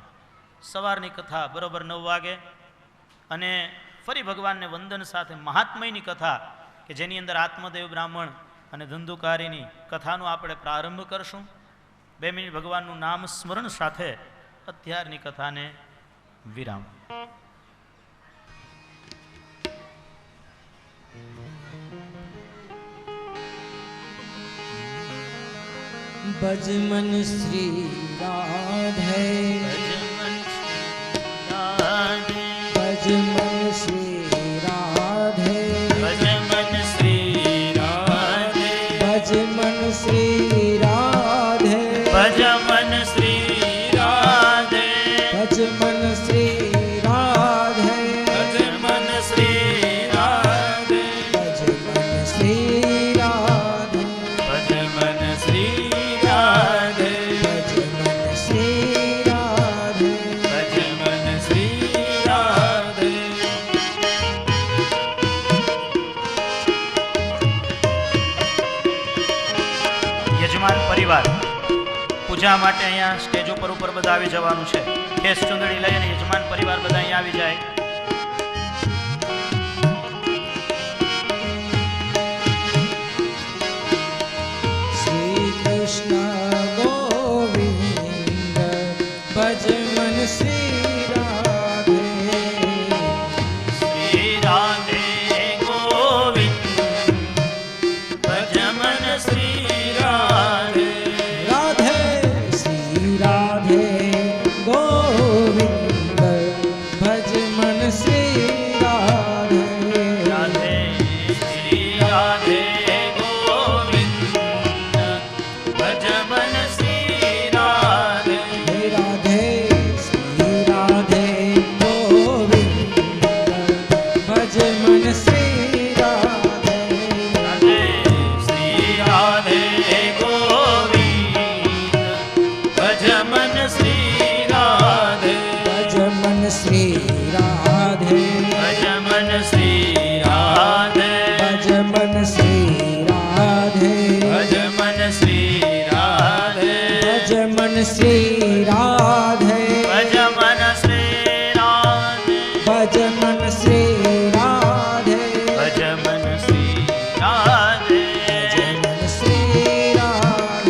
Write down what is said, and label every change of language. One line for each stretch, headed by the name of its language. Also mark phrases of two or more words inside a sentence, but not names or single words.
Gujarati: સવારની કથા બરોબર 9 વાગે, અને ફરી ભગવાનને વંદન સાથે મહાત્મયની કથા કે જેની અંદર આત્મદેવ બ્રાહ્મણ અને ધંધુકારીની કથાનો આપણે પ્રારંભ કરશું. 2 મિનિટ ભગવાનનું નામ સ્મરણ સાથે અત્યારની કથાને વિરામ.
Hindi: भजमन श्री राधे, भजमन श्री राधे, भजमन श्री राधे, भजमन श्री राधे, भजमन श्री राधे, भजमन श्री राधे, भजमन श्री राधे, भजमन श्री राधे, भजमन श्री राधे, भजमन श्री राधे, भजमन श्री राधे.
Gujarati: યજમાન પરિવાર પૂજા માટે અહીંયા સ્ટેજ ઉપર બધા આવી જવાનું છે. કેસ ચુંદડી લઈને યજમાન પરિવાર બધા અહીંયા આવી જાય.
Hindi: श्री कृष्ण गोविंद भजमन श्री राधे, श्री राधे गोविंद भजमन श्री राधे, राधे श्री राधे गोविंद भजमन श्री राधे, राधे श्री राधे गोविंद भजमन श्री राधे, राधे श्री राधे गोविंद भजमन श्री राधे, राधे श्री राधे गोविंद भजमन श्री राधे, भजमन श्री राधे, भजमन श्री राधे, भजमन श्री राधे, भजमन श्री राधे, भजमन श्री राधे, भजमन श्री राधे, भजमन श्री राधे, भजमन श्री राधे, भजमन श्री राधे,